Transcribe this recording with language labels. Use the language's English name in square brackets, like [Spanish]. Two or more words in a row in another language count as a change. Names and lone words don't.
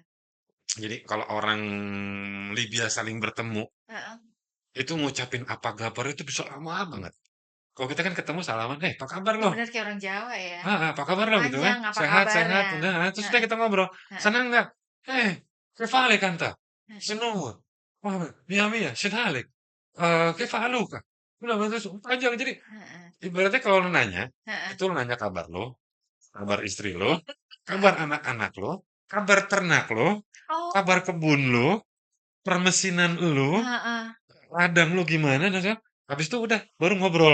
[Indonesian] Jadi kalau orang Libya saling bertemu, heeh. itu ngucapin apa kabar itu bisa lama banget. Kalau kita kan ketemu salaman, "Eh, apa kabar Oh, lo?" bener kayak orang Jawa ya, Apa kabar lo?" Gitu kan. panjang, "Apa "Sehat kabar sehat." ya?" Udah, terus udah Heeh kita ngobrol, heeh "Senang nggak?" "Eh, che fa le canta?" heeh. "Senang." "Oh, mia mia, schnell ich, che fa Luca?" Udah terus panjang. Jadi Heeh, ibaratnya kalau lu nanya, heeh. itu lu nanya kabar lo, kabar istri lo, kabar anak-anak lo, kabar ternak lo, Oh, kabar kebun lo, permesinan lo, heeh. ladang lo gimana, habis itu udah baru ngobrol.